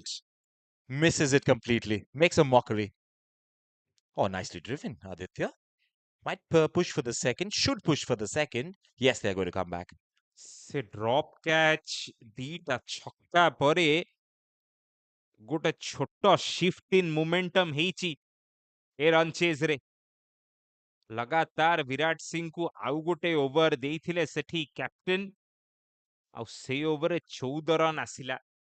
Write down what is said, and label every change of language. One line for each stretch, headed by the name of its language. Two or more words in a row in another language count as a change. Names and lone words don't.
English: Misses it completely. Makes a mockery. Oh, nicely driven, Aditya. Might push for the second. Should push for the second. Yes, they're going to come back.
Odia: ସେ
English: drop catch
Odia: ଦିଟା ଛକା ପରେ ଗୋଟେ ଛୋଟ
English: shift in momentum
Odia: ହେଇଛି ଏ
English: run chase
Odia: ରେ। ଲଗାତାର ବିରାଟ ସିଂଙ୍କୁ ଆଉ ଗୋଟେ ଓଭର ଦେଇଥିଲେ ସେଠି କ୍ୟାପ୍ଟେନ୍, ଆଉ ସେଇ ଓଭରରେ 14 ରନ୍ ଆସିଲା।